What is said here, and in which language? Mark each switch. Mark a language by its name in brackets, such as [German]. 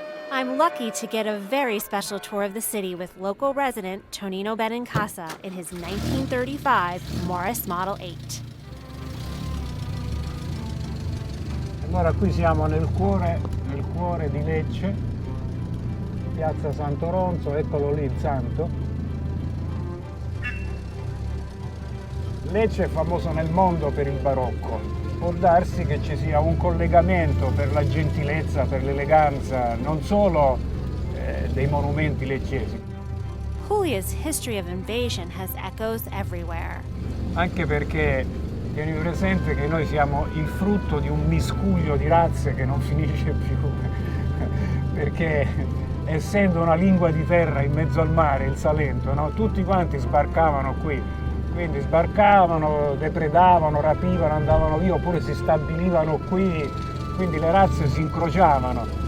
[English] I'm lucky to get a very special tour of the city with local resident Tonino Benincasa in his 1935 Morris Model 8. [Italian] Allora qui siamo nel cuore di Lecce, piazza Santo Ronzo, eccolo lì il santo. Lecce è famoso nel mondo per il barocco. Può darsi che ci sia un collegamento per la gentilezza, per l'eleganza, non solo dei monumenti leccesi. [English] Puglia's history of invasion has echoes everywhere. [Italian] Anche perché tieni presente che noi siamo il frutto di un miscuglio di razze che non finisce più, perché essendo una lingua di terra in mezzo al mare, il Salento, no? Tutti quanti sbarcavano qui. Quindi sbarcavano, depredavano, rapivano, andavano via oppure si stabilivano qui, quindi le razze si incrociavano.